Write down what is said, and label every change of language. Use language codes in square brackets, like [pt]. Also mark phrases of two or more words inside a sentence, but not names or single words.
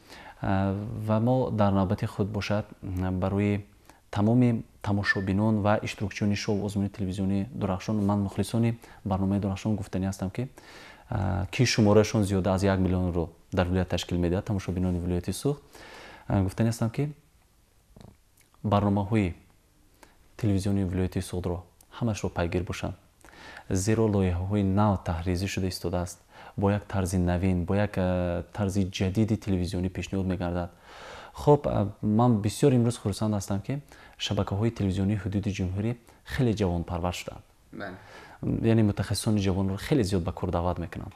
[fa] و ما در نوبت خود باشد برای تمام تماشابینان و اشتراکچیان شو آزمون تلویزیونی درخشان، من مخلصان برنامه درخشان گفتنی هستم که شمارهشون زیاده از 1 میلیون رو در ولایت تشکیل میده، تماشابینان ولایت سوخت، گفتنی هستم که [tg] барномаҳои телевизиони вилояти суғдро ҳамашро пайгир бошанд, зеро лоиҳаҳои нав таҳризӣ шуда истодааст, бо як тарзи навин, бо як тарзи ҷадиди телевизионӣ пешниҳод мегардад. хоб ман бисёр имрӯз хурсанд ҳастам ки шабакаҳои телевизионии ҳудуди ҷумҳурӣ хеле ҷавонпарвар шуданд, яъне мутахассисони ҷавонро хеле зиёд ба кор даъват мекунанд.